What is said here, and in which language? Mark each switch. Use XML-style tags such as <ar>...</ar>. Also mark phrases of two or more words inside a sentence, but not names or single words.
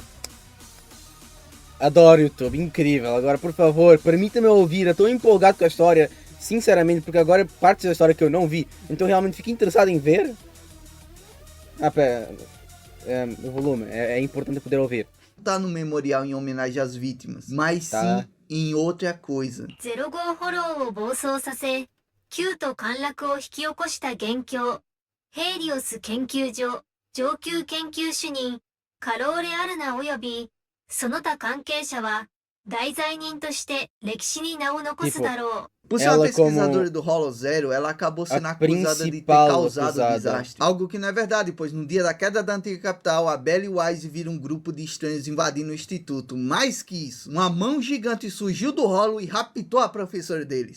<pt>Adoro YouTube, incrível. Agora, por favor, permita-me ouvir, eu estou empolgado com a história, sinceramente, porque agora é parte da história que eu não vi, então realmente fico interessado em ver. Pera, o volume, é importante poder ouvir. Tá no memorial em homenagem às vítimas, mas sim em outra coisa.</pt> <ja>05 フォローを暴走させ、Qと陥落を引き起こした元凶、ヘイリオス研究所上級研究主任カローレ・アルナおよびその他関係者は大罪人として歴史に名を残すだろう。</ja> <pt>Por ser uma pesquisadora do Holo Zero, ela acabou sendo acusada de ter causado o desastre. Algo que não é verdade, pois no dia da queda da antiga capital, a Belle e o Wise viram um grupo de estranhos invadindo o instituto. Mais que isso, uma mão gigante surgiu do Holo e raptou a professora deles.</pt>